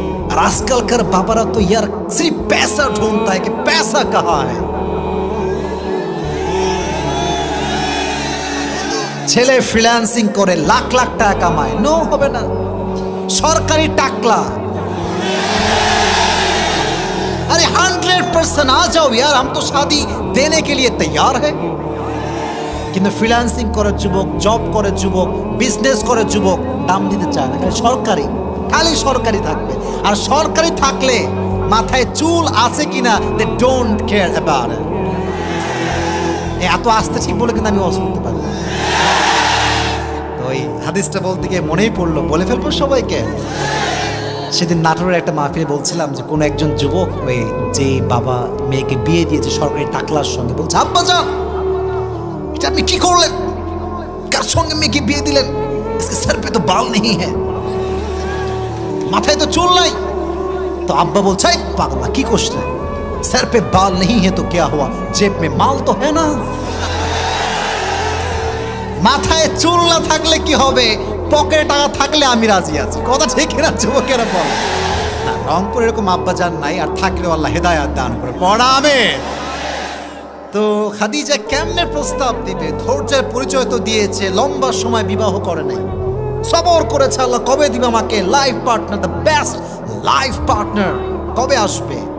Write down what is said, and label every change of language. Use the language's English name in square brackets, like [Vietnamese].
[Bangla] আর আজকালকার বাবারা তো [Hindi] ইয়ার সির্ফ पैसा ढूंढता है कि पैसा कहाँ है। [Bangla] ছেলে ফ্রিল্যান্সিং করে লাখ লাখ টাকা কামায়, নো হবে না। সরকারি টাকলা। [Hindi] अरे 100% आ जाओ यार, हम तो शादी देने के लिए तैयार है। [Bangla] কিন্তু ফ্রিল্যান্সিং করে যুবক, জব করে যুবক, বিজনেস করে যুবক দাম দিতে চায় না। সরকারি, খালি সরকারি থাকবে। আর সরকারি থাকলে মাথায় চুল আছে কিনা [English] They don't care about it. [Bangla] এত আস্তে ঠিক বলে কিন্তু আমি ওয়াজ করতে পারি। তো ওই হাদিসটা বলতে গিয়ে মনেই পড়লো, বলে ফেলবো সবাইকে। সেদিন নাটোরের একটা মাহফিলে বলছিলাম যে কোনো একজন যুবক ওই যে বাবা মেয়েকে বিয়ে দিয়েছে সরকারি টাকলার সঙ্গে, বলছে আব্বা জান এটা আপনি কি করলেন, কার সঙ্গে মেয়েকে বিয়ে দিলেন, [Hindi] इसके सर पे तो बाल नहीं है, [Bangla] মাথায় তো চুল নাই। তো আব্বা বলছে পাগলা কি করছিস, [Hindi] सर पे बाल नहीं है तो क्या हुआ, जेब में माल तो है ना। [Bangla] মাথায় চুল না থাকলে কি হবে, পকেটে টাকা থাকলে আমি রাজি আছি। কথা ঠিক না যুবকেরা? বলে না, রংপুর এরকম আব্বা জান নাই, আর থাকলেও আল্লাহ হেদায়াত দান করে। পড়া আমিন। তো খাদিজা কেমনে প্রস্তাব দিবে? ধৈর্যের পরিচয় তো দিয়েছে, লম্বা সময় বিবাহ করে নাই, সবর করেছে আল্লাহ কবে দিবে আমাকে life partner, the best life partner কবে আসবে।